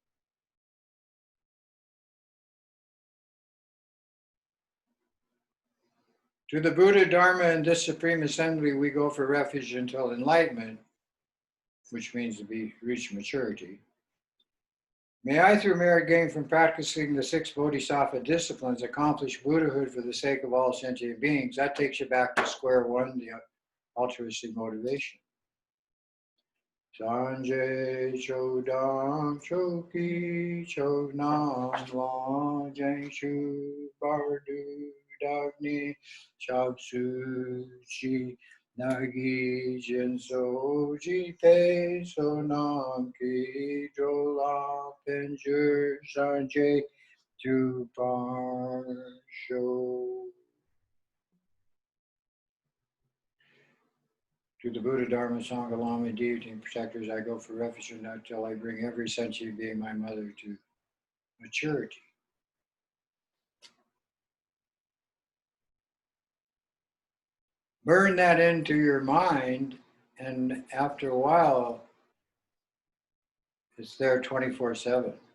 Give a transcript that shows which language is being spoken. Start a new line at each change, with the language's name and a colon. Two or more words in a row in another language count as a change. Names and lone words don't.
English: To the Buddha, Dharma, and this Supreme Assembly, we go for refuge until enlightenment, which means to reach maturity. May I, through merit gained from practicing the 6 Bodhisattva disciplines, accomplish Buddhahood for the sake of all sentient beings. That takes you back to square one, the altruistic motivation.
Tibetan: སངས་རྒྱས་ཆོས་དང་ཚོགས་ཀྱི་མཆོག་རྣམས་ལ་ བྱང་ཆུབ་བར་དུ་བདག་ནི་སྐྱབས་སུ་མཆི་ བདག་གིས་སྦྱིན་སོགས་བགྱིས་པའི་བསོད་ནམས་ཀྱིས་ འགྲོ་ལ་ཕན་ཕྱིར་སངས་རྒྱས་འགྲུབ་པར་ཤོག.
English: To the Buddha, Dharma, Sangha, Lama, deity, and protectors, I go for refuge until I bring every sentient being, my mother, to maturity. Burn that into your mind, and after a while, it's there 24/7.